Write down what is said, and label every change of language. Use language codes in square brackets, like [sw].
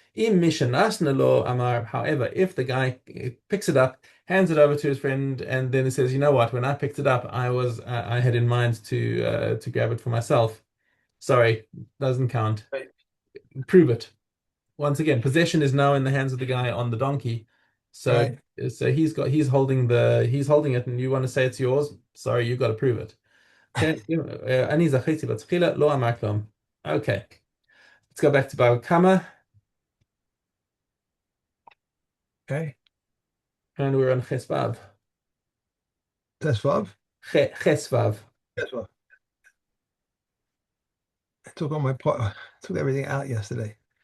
[en] In Mishnah lo amar, however, if the guy picks it up, hands it over to his friend, and then he says, you know what, when I picked it up, I had in mind to grab it for myself. Sorry, doesn't count. Right. Prove it. Once again, possession is now in the hands of the guy on the donkey. So Right. so he's holding it, and you want to say it's yours. Sorry, you got to prove it. Okay. [he] אני זכיתי בתחילה, לא אמר כלום. [en] Okay. Let's go back to Bava Kama, Okay. and we're on Chesvav. That's Vav. Chesvav. That's Vav. I took all my part. I took everything out yesterday.